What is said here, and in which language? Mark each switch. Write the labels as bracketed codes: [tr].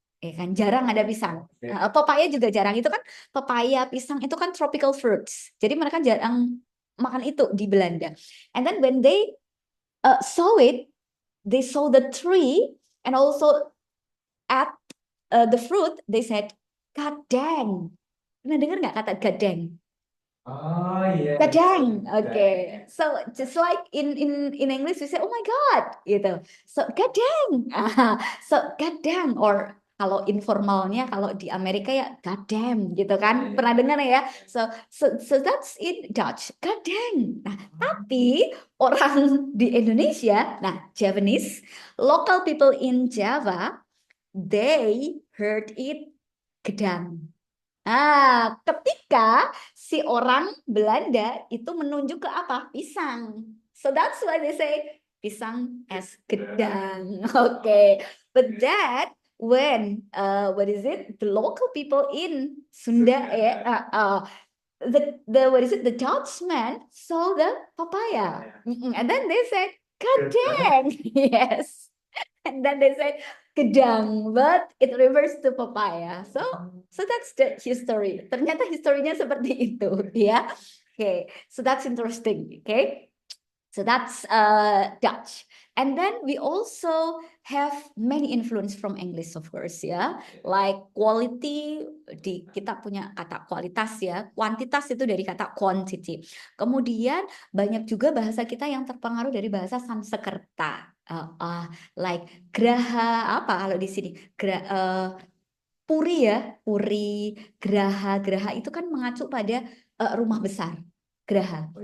[id] Ya kan, jarang ada pisang. Pepaya juga jarang. Itu kan pepaya, pisang itu kan [en] tropical fruits. [id] Jadi mereka jarang makan itu di Belanda. [en] And then when they saw it, they saw the tree and also at the fruit, they said, "Gadang." [id] Pernah dengar nggak kata gadang? [en] Oh yes. Gadang. Okay. So just like in English we say, "Oh my God," gitu. So gadang. So gadang, or [id] kalau informalnya kalau di Amerika ya goddamn gitu kan. Pernah dengar ya? [en] So that's in Dutch. Gadang. [id] Nah, tapi orang di Indonesia, [en] nah Javanese, local people in Java, they heard it gedang. [id] Ketika si orang Belanda itu menunjuk ke apa? Pisang. [en] So that's why they say pisang as gedang. Okay. But that when what is it? The local people in Sunda the what is it? The Dutchman saw the papaya. And then they said gedang. Yes. And then they said gedang, but it refers to papaya. So that's the history. [id] Ternyata historinya seperti itu, ya. [en] Okay, so that's interesting. Okay, so that's Dutch. And then we also have many influence from English, of course, ya. Like quality, [id] kita punya kata kualitas ya. Kuantitas itu dari kata quantity. Kemudian banyak juga bahasa kita yang terpengaruh dari bahasa Sanskerta. Like graha apa kalau di sini? Puri ya, puri, graha itu kan mengacu pada rumah besar. Graha.